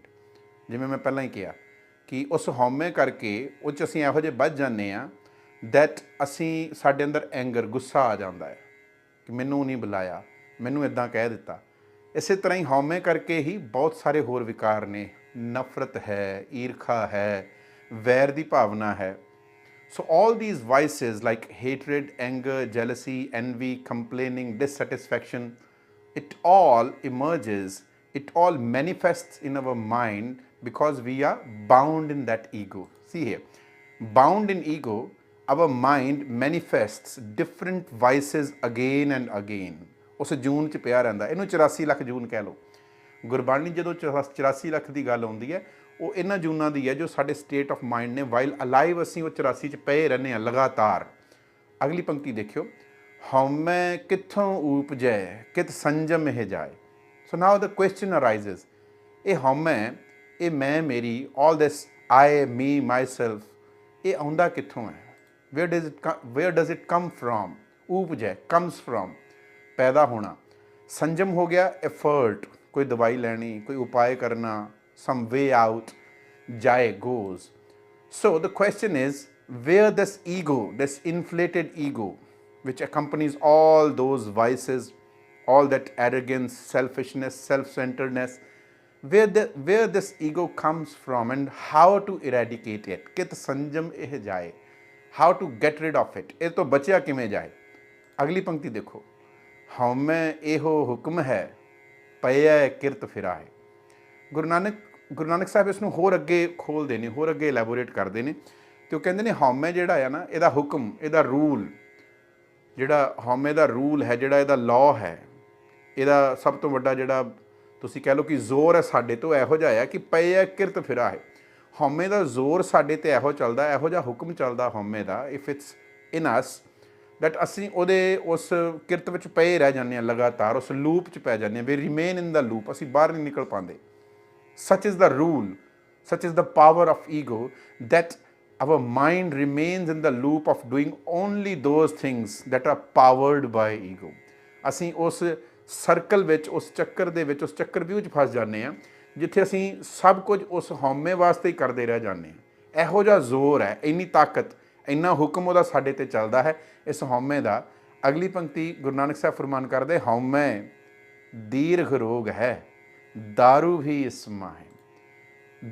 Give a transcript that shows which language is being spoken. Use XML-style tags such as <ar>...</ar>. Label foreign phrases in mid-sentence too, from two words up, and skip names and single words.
<pa>ਜਿਵੇਂ ਮੈਂ ਪਹਿਲਾਂ ਹੀ ਕਿਹਾ ਕਿ ਉਸ ਹਉਮੈ ਕਰਕੇ ਉਹ 'ਚ ਅਸੀਂ ਇਹੋ ਜਿਹੇ ਵੱਧ ਜਾਂਦੇ ਹਾਂ ਦੈਟ ਅਸੀਂ, ਸਾਡੇ ਅੰਦਰ ਐਂਗਰ, ਗੁੱਸਾ ਆ ਜਾਂਦਾ ਹੈ ਕਿ ਮੈਨੂੰ ਨਹੀਂ ਬੁਲਾਇਆ, ਮੈਨੂੰ ਇੱਦਾਂ ਕਹਿ ਦਿੱਤਾ। ਇਸੇ ਤਰ੍ਹਾਂ ਹੀ ਹਉਮੈ ਕਰਕੇ ਹੀ ਬਹੁਤ ਸਾਰੇ ਹੋਰ ਵਿਕਾਰ ਨੇ, ਨਫ਼ਰਤ ਹੈ, ਈਰਖਾ ਹੈ, ਵੈਰ ਦੀ ਭਾਵਨਾ ਹੈ।</pa> <en>So all these vices like hatred, anger, jealousy, envy, complaining, dissatisfaction, it all emerges, it all manifests in our mind because we are bound in that ego. See here, bound in ego, our mind manifests different vices again and again.</en> <pa>ਉਸ ਜੂਨ 'ਚ ਪਿਆ ਰਹਿੰਦਾ। ਇਹਨੂੰ 84 ਲੱਖ ਜੂਨ ਕਹਿ ਲਓ। ਗੁਰਬਾਣੀ ਜਦੋਂ 84 ਲੱਖ ਦੀ ਗੱਲ ਆਉਂਦੀ ਹੈ, ਉਹ ਇਹਨਾਂ ਜੂਨਾਂ ਦੀ ਹੈ ਜੋ ਸਾਡੇ</pa> <en>state of mind</en> <pa>ਨੇ।</pa> <en>while alive</en> <pa>ਅਸੀਂ ਉਹ 84 'ਚ ਪਏ ਰਹਿੰਦੇ ਹਾਂ ਲਗਾਤਾਰ। ਅਗਲੀ ਪੰਕਤੀ ਦੇਖਿਓ, ਹਉਮੈ ਕਿੱਥੋਂ ਊਪਜੈ ਕਿਤ ਸੰਜਮ ਇਹ ਜਾਏ।</pa> <en>so now the question arises,</en> <pa>ਇਹ ਹਉਮੈ, ਇਹ ਮੈਂ ਮੇਰੀ,</pa> <en>all this I me myself,</en> <pa>ਇਹ ਆਉਂਦਾ ਕਿੱਥੋਂ ਹੈ?</pa> <en>where does it come from? ਊਪਜੈ comes from,</en> <pa>ਪੈਦਾ ਹੋਣਾ। ਸੰਜਮ ਹੋ ਗਿਆ ਐਫਰਟ, ਕੋਈ ਦਵਾਈ ਲੈਣੀ, ਕੋਈ ਉਪਾਅ ਕਰਨਾ,</pa> <en>some way out, jai goes. So the question is, where this ego, this inflated ego, which accompanies all those vices, all that arrogance, selfishness, self-centeredness, where this ego comes from and how to eradicate it?</en> <pa>ਕਿਤ ਸੰਜਮ ਇਹ ਜਾਏ,</pa> <en>how to get rid of it?</en> <pa>ਇਹ ਤੋਂ ਬਚਿਆ ਕਿਵੇਂ ਜਾਏ? ਅਗਲੀ ਪੰਕਤੀ ਦੇਖੋ, ਹਉਮੈ ਇਹੋ ਹੁਕਮ ਹੈ ਪਈਐ ਕਿਰਤ ਫਿਰਾਏ। ਗੁਰੂ ਨਾਨਕ ਸਾਹਿਬ ਇਸ ਨੂੰ ਹੋਰ ਅੱਗੇ ਖੋਲ੍ਹਦੇ ਨੇ, ਹੋਰ ਅੱਗੇ ਐਲੈਬੋਰੇਟ ਕਰਦੇ ਨੇ, ਅਤੇ ਉਹ ਕਹਿੰਦੇ ਨੇ ਹਉਮੈ ਜਿਹੜਾ ਆ ਨਾ, ਇਹਦਾ ਹੁਕਮ, ਇਹਦਾ ਰੂਲ, ਜਿਹੜਾ ਹਉਮੈ ਦਾ ਰੂਲ ਹੈ, ਜਿਹੜਾ ਇਹਦਾ ਲਾਅ ਹੈ, ਇਹਦਾ ਸਭ ਤੋਂ ਵੱਡਾ ਜਿਹੜਾ ਤੁਸੀਂ ਕਹਿ ਲਓ ਕਿ ਜ਼ੋਰ ਹੈ ਸਾਡੇ ਤੋਂ, ਇਹੋ ਜਿਹਾ ਆ ਕਿ ਪਏ ਕਿਰਤ ਫਿਰਾ ਹੈ। ਹਉਮੈ ਦਾ ਜ਼ੋਰ ਸਾਡੇ 'ਤੇ ਇਹੋ ਚੱਲਦਾ, ਇਹੋ ਜਿਹਾ ਹੁਕਮ ਚੱਲਦਾ ਹਉਮੈ ਦਾ,</pa> <en>if it's in us,</en> <pa>ਦੈਟ ਅਸੀਂ ਉਹਦੇ ਉਸ ਕਿਰਤ ਵਿੱਚ ਪਏ ਰਹਿ ਜਾਂਦੇ ਹਾਂ ਲਗਾਤਾਰ, ਉਸ ਲੂਪ 'ਚ ਪੈ ਜਾਂਦੇ ਹਾਂ।</pa> <en>we remain in the loop,</en> <pa>ਅਸੀਂ ਬਾਹਰ ਨਹੀਂ ਨਿਕਲ ਪਾਉਂਦੇ।</pa> <en>Such is the rule, such is the power of ego, that our mind remains in the loop of doing only those things that are powered by ego.</en> <pa>ਅਸੀਂ ਉਸ ਸਰਕਲ ਵਿੱਚ, ਉਸ ਚੱਕਰ ਦੇ ਵਿੱਚ, ਉਸ ਚੱਕਰਵਿਊਹ 'ਚ ਫਸ ਜਾਂਦੇ ਹਾਂ ਜਿੱਥੇ ਅਸੀਂ ਸਭ ਕੁਝ ਉਸ ਹਉਮੈ ਵਾਸਤੇ ਹੀ ਕਰਦੇ ਰਹਿ ਜਾਂਦੇ ਹਾਂ। ਇਹੋ ਜਿਹਾ ਜ਼ੋਰ ਹੈ, ਇੰਨੀ ਤਾਕਤ, ਇੰਨਾ ਹੁਕਮ ਉਹਦਾ ਸਾਡੇ 'ਤੇ ਚੱਲਦਾ ਹੈ, ਇਸ ਹਉਮੈ ਦਾ। ਅਗਲੀ ਪੰਕਤੀ ਗੁਰੂ ਨਾਨਕ ਸਾਹਿਬ ਫਰਮਾਨ ਕਰਦੇ, ਹਉਮੈ ਦੀਰਘ ਰੋਗ ਹੈ ਦਾਰੂ ਵੀ ਇਸ ਮਾਹੇ।</pa>